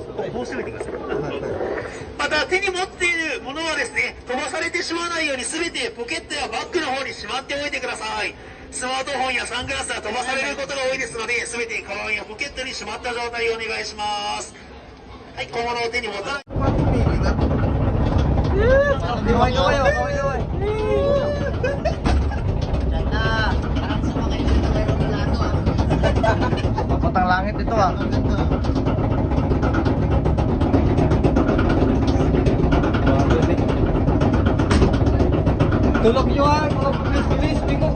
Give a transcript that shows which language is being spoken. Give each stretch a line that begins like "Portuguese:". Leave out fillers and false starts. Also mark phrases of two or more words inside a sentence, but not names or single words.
Japanese: こうしておいてください。また手に持っているものはですね、飛ばされてしまわないように全てポケットやバッグの方にしまっておいてください。スマートフォンやサングラスは飛ばされることが多いですので、全てカバンやポケットにしまった状態をお願いします。はい、小物を手に持たない。
Filipino: Mapatang langit ito ah. Tulog nyo ha, mga pulis-pulis, bingo.